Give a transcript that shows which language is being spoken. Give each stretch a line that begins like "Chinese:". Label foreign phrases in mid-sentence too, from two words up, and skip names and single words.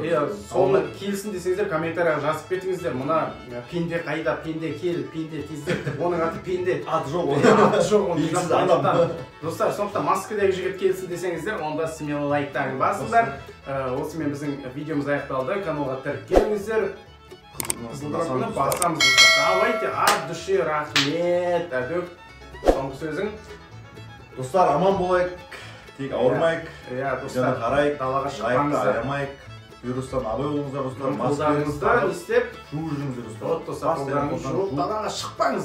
Kazakh: Иә, соны келсін десеңіздер, комментарияға жазып кетіңіздер. Мына пенде қайда, пенде кел, пенде тездеп, оның аты пенде. Аты жоқ ол. Аты жоқ ол. Достар, сондықтан Москвадағы жігіт келсін десеңіздер, онда смело лайктарыңды басыңдар. Осымен біздің видеомыз аяқталды. Каналға тіркеліңіздер. Қызылдырапыны басамыз достар.
Russian: Давайте, от души
Kazakh: рахмет. Әдөк, соңғы сөзің. Достар, аман болайық, тек ауырмайық, Иә, достар, қарайық, далаға лайкты шықпаңыздар. аямайық, вирустан абай болыңыздар достар, Қолдарыңызды не істеп, жуып жүріңіздер достар. вот достар, қолдарыңызды жуып, далаға шықпаңыздар вообще.